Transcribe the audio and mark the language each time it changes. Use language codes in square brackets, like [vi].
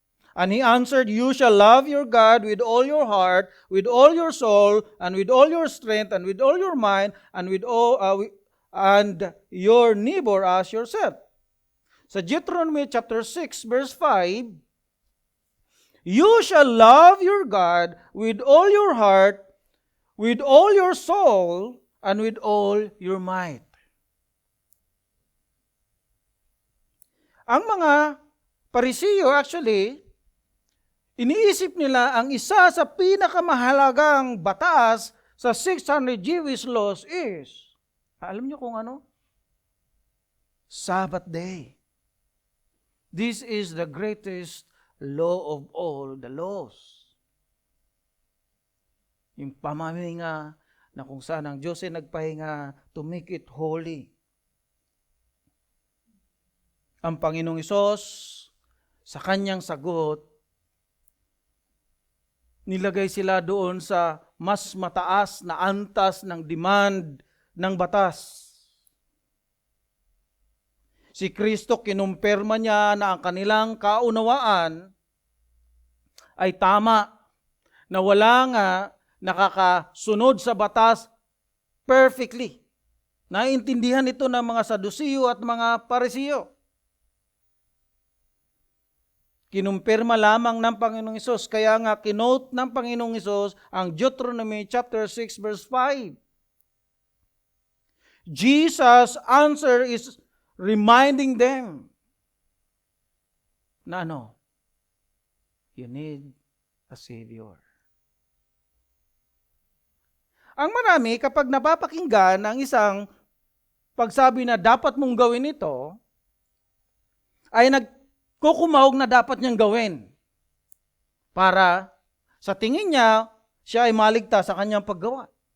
[en] And he answered, "You shall love your God with all your heart, with all your soul, and with all your strength, and with all your mind, and and your neighbor as yourself." Sa Deuteronomy chapter 6, verse 5, "You shall love your God with all your heart, with all your soul, and with all your might." [tl] Ang mga Parisiyo actually, iniisip nila ang isa sa pinakamahalagang batas sa 600 Jewish laws is, alam niyo kung ano? [en] Sabbath day. This is the greatest law of all the laws. [tl] Yung pamaminga na kung saan ang Diyos ay nagpahinga [en] to make it holy. [tl] Ang Panginoong Hesus, sa kanyang sagot, nilagay sila doon sa mas mataas na antas ng demand ng batas. Si Kristo, kinumpirma niya na ang kanilang kaunawaan ay tama, na wala nga nakakasunod sa batas perfectly. Naiintindihan ito ng mga Saduceo at mga Parisiyo. Kinumpirma lamang ng Panginoong Hesus. Kaya nga kinote ng Panginoong Hesus ang Deuteronomy chapter 6 verse 5. [en] Jesus' answer is reminding them na you need a Savior. [tl] Ang marami kapag napapakinggan ang isang pagsabi na dapat mong gawin ito, ay kukumahog na dapat niyang gawin para sa tingin niya, siya ay maligtas sa kanyang paggawa.